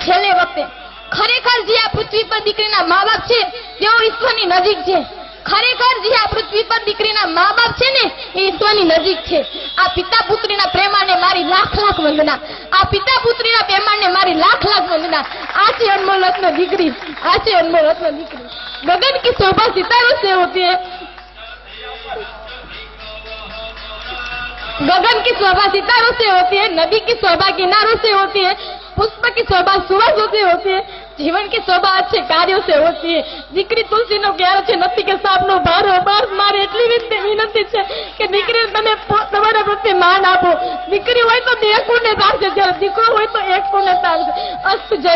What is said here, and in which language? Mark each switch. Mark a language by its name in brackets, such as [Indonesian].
[Gujarati] છેલ્લે વખતે ખરેખર જે આ પૃથ્વી પર દીકરીના મા બાપ છે તેઓ ઈશ્વરની નજીક છે. ખરેખર જે આ પૃથ્વી પર દીકરીના મા બાપ છે ને એ ઈશ્વરની નજીક છે. આ પિતા પુત્રીના પ્રેમાને મારી લાખ લાખ વંદના. આ પિતા પુત્રીના પ્રેમાને મારી લાખ લાખ વંદના. આ છે અનમોલ રત્ન દીકરી, આ છે અનમોલ રત્ન દીકરી. [Hindi] गगन की शोभा सितारों से होती है, गगन की शोभा सितारों से होती है, नदी की शोभा किनारों से होती है, पुष्प की शोभा सुवासों से होती है, जीवन की शोभा अच्छे कार्यों से होती है. [Gujarati] દીકરી તુલસીનો ક્યારો છે, નથી કે સાપનો ભાર. મારે એટલી વિનંતી છે કે દીકરી તમે તમારા પ્રત્યે માન આપો. દીકરી હોય તો 2 કુળને તારશે, જ્યારે દીકરો હોય તો 1 કુળને તારશે. અસ્ત જય.